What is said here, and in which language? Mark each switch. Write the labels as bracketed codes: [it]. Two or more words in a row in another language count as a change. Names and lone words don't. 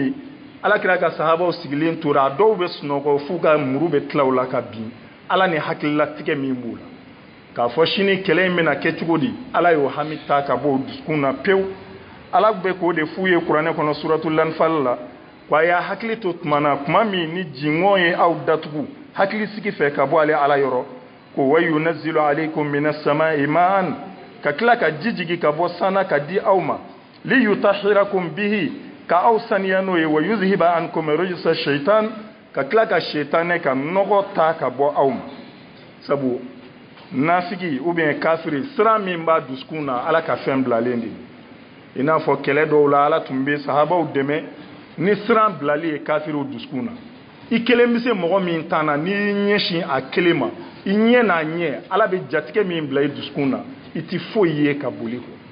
[bm] ye alakira ka sahabaw sigilen tora a dɔw bɛ sunɔgɔ f'u ka muru bɛ tila o la ka bin ala ni hakililatigɛ min b'u la k'a fɔ sini kɛlɛ in bɛna kɛ cogo di ala y'o hami ta ka bɔ o dusukun na pewu ala bɛ k'o de f'u ye kuranɛ kɔnɔ [ar] سورة الأنفال [bm] la wa y'a hakili to tuma na tuma min ni jingɔn ye aw datugu hakili sigi fɛ ka bɔ ale ala yɔrɔ ko [ar] وينزل عليكم من السماء ماء [bm] ka tila ka ji jigi ka bɔ sana ka di aw ma [ar] ليطهركم به [bm] ka aw saniya n'o ye [ar] ويذهب عنكم رجس الشيطان [bm] ka tila ka shaitanɛ ka nɔgɔ ta ka bɔ aw ma sabu nafigi [fr] ou bien [bm] kafiri sira min b'a dusukun na ala ka fɛn bilalen de i n'a fɔ kɛlɛ dɔw la ala tun bɛ sahabaw dɛmɛ ni siran bilali ye kafiriw dusukun na i kelen bɛ se mɔgɔ min tan na n'i ɲɛsin a kelen ma i ɲɛ n'a ɲɛ ala bɛ jatigɛ min bila i dusukun na i ti foyi ye ka boli kɔ